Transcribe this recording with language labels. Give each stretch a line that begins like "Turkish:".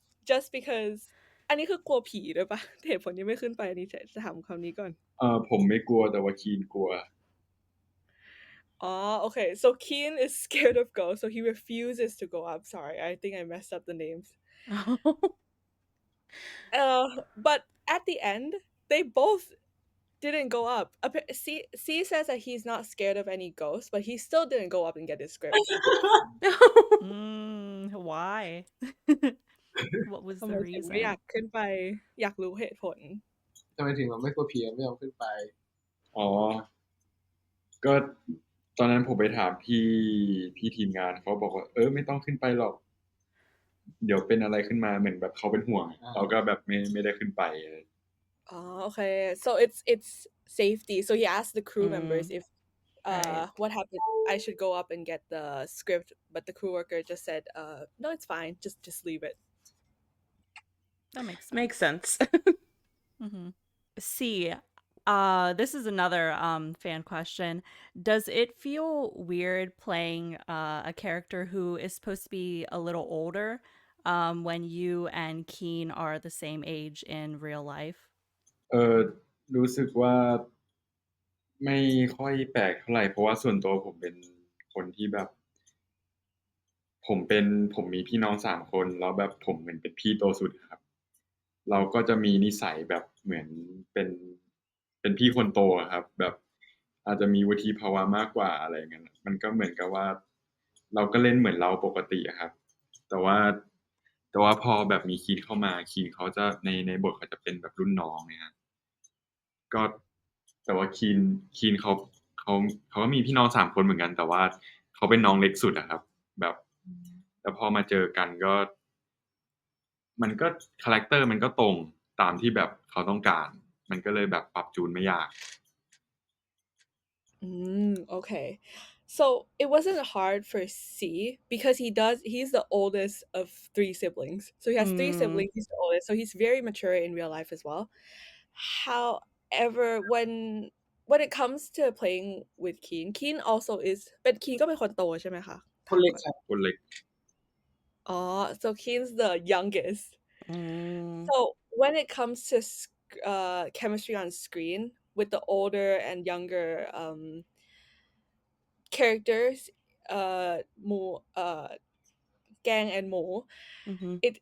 English: Just because
Thai: อันนี้คือกลัวผีด้วยปะเหตุผลที่ไม่ขึ้นไปอันนี้จะถามคำนี้ก่อน ผมไม่กลัวแต่ว่าคีนกลัว
English: Okay. So Keen is scared of ghosts, so he refuses to go up. Sorry, I think I messed up the names. But at the end, they both didn't go up. C says that he's not scared of any ghosts, but he still didn't go up and get his script. Why? What was
Thai: ทำไม
English: the
Thai: ถึง
English: reason?
Thai: ไม่อยากขึ้นไปอยากรู้เหตุผล ทำไมถึงเราไม่กลัวผีไม่ยอมขึ้นไป อ๋อ ก็ตอนนั้นผมไปถามพี่ทีมงานเขาบอกว่าไม่ต้องขึ้นไปหรอก เดี๋ยวเป็นอะไรขึ้นมาเหมือนแบบเขาเป็นห่วง เราก็แบบไม่ได้ขึ้นไป
English: Okay. So it's safety. So he asked the crew members if what happened, I should go up and get the script, but the crew worker just said no, it's fine, just leave it. That makes sense. Makes sense. C, this is another fan question. Does it feel weird playing a character who is supposed to be a little older when you and Keen are the same age in real life?
Thai: รู้สึกว่าไม่ค่อยแปลกเท่าไหร่เพราะว่าส่วนตัวผมเป็นคนที่แบบ ผมมีพี่น้อง3คนแล้วแบบผมเหมือนเป็นพี่โตสุดครับ เราก็จะมีนิสัยแบบเหมือนเป็นพี่คนโตครับ แบบอาจจะมีวุฒิภาวะมากกว่าอะไรเงี้ยมันก็เหมือนกับว่า เราก็เล่นเหมือนเราปกติครับ แต่ว่าพอแบบมีคีนเข้ามาคีนเขาจะในบทเขาจะเป็นแบบรุ่นน้องเนี่ย ก็แต่ว่าคีนเขาก็มีพี่น้อง3คนเหมือนกัน แต่ว่าเขาเป็นน้องเล็กสุดอะครับ แบบแล้วพอมาเจอกันก็ มันก็คาแรคเตอร์มันก็ตรงตามที่แบบเขาต้องการ มันก็เลยแบบปรับจูนไม่ยาก
English: Okay. So it wasn't hard for C because he's the oldest of three siblings. So he has three siblings, he's the oldest. So he's very mature in real life as well. However, when it comes to playing with Keen, Keen also is
Thai: เป็น Keen ก็เป็นคนโตใช่ไหมคะถามก่อน คนเล็ก
English: So Keen's the youngest. Mm. So when it comes to chemistry on screen with the older and younger characters, Gang and Mo, Mm-hmm.